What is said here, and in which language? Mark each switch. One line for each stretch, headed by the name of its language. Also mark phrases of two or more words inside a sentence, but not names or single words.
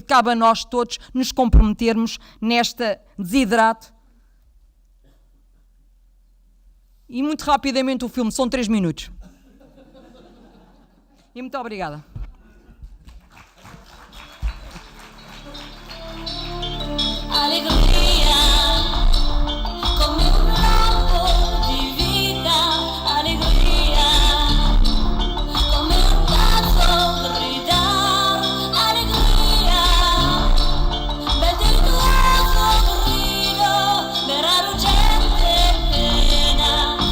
Portuguese: Cabe a nós todos nos comprometermos nesta desidrato. E muito rapidamente o filme, são 3 minutos. E muito obrigada.
Italian: Alegria, come un lampo di vita, alegria, come un cazzo grida, alegria, bel delittuoso grido, vera ruggente pena,